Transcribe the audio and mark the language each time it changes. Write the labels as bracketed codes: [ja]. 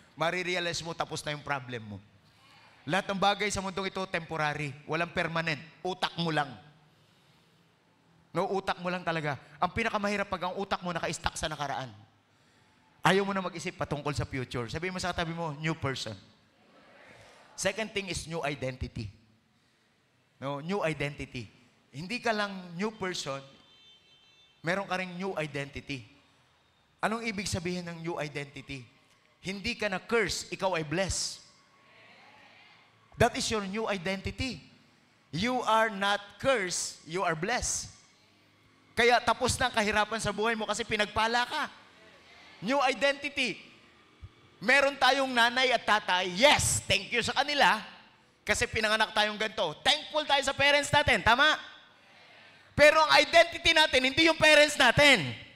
[tl] Marirealize mo, tapos na yung problem mo. Lahat ng bagay sa mundong ito, temporary. Walang permanent. Utak mo lang. No, utak mo lang talaga. Ang pinakamahirap pag ang utak mo naka-stuck sa nakaraan. Ayaw mo na mag-isip patungkol sa future. Sabihin mo sa katabi mo, new person. [en] Second thing is new identity. [tl] No, new identity. Hindi ka lang new person, meron ka ring new identity. Anong ibig sabihin ng new identity? Hindi ka na curse, ikaw ay blessed. [en] That is your new identity. You are not cursed, you are blessed. [tl] Kaya tapos na ang kahirapan sa buhay mo kasi pinagpala ka. New identity. Meron tayong nanay at tatay. Yes, thank you sa kanila. Kasi pinanganak tayong ganito. Thankful tayo sa parents natin. Tama? Pero ang identity natin, hindi yung parents natin.